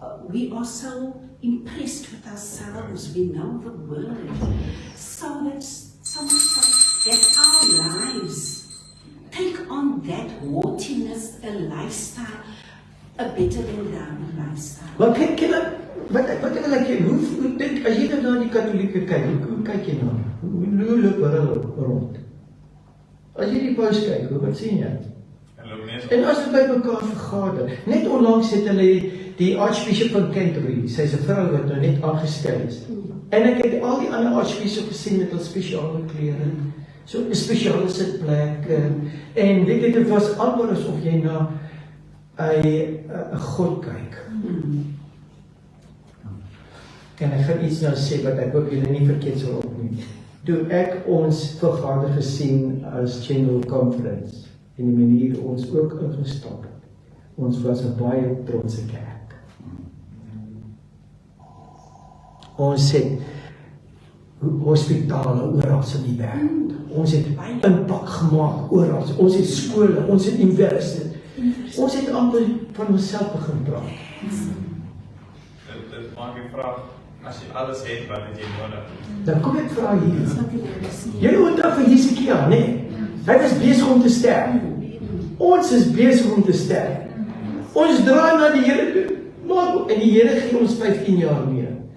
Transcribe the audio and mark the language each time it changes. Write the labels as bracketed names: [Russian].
[English] We are so impressed with ourselves, we know the word, so that's so much so that our lives take on that haughtiness, a lifestyle, a better than down lifestyle. [Afrikaans] Maar kyk, wat wil ek jy, hoe dink, as jy nou na die katholieke kyk, hoe kyk jy nou? Hoe loop hulle rond? As jy die paus kyk, wat sien jy? En as hulle by mekaar vergader, net onlangs het hulle die Archbishop van Canterbury, sy is 'n vrou wat nou net aangestel is. En ek het al die ander Archbishop gesien met hul spesiale klere, so 'n spesiale sitplek, en weet jy, dit was amper asof jy na 'n God kyk. En ek gaan iets nou sê wat ek hoop julle nie verkeerd sal opneem. Toe ek ons vergader gesien as General Conference, en die manier ons ook ingestap het, ons was 'n baie trotse kerk. Ons het hospitale oral in die wêreld. Ons het impak gemaak oral. Ons het skole, ons het universiteite. Ons het amper van onsself begin praat. Dit maak die vraag, as jy alles het, wat het jy nodig? Dan kom ek vra hier. Julle onthou van Hesekia, nee? Hy was besig om te sterf. Ons is besig om te sterf. Ons draai na die Here toe, maar en die Here gee ons 15 jaar meer.